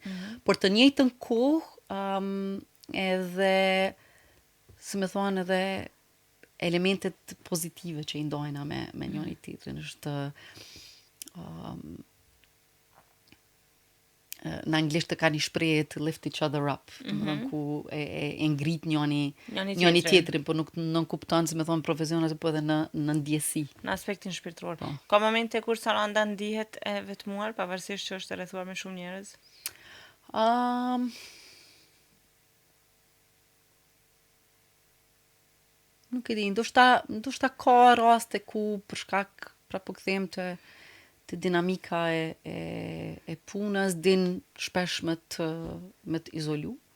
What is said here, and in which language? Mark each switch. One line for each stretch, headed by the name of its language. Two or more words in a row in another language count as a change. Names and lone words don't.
Albanian: Por të njëjtën kohë edhe si më thonë edhe elementet pozitive që i ndojna me njëri tjetrin është në anglisht ka një shprehje
English: to lift each other up,
Albanian: domethënë ku e ngrit njëri tjetrin, por nuk kupton si më thon profesionet, po edhe në ndjesi. Në aspektin shpirtëror. Po. Ka momente kur Saranda ndihet e vetmuar, pavarësisht që është e rrethuar me shumë njerëz. Nuk e di, ndoshta ka raste ku për shkak prapo kthehem te dinamika e punës din shpesh me të izolu.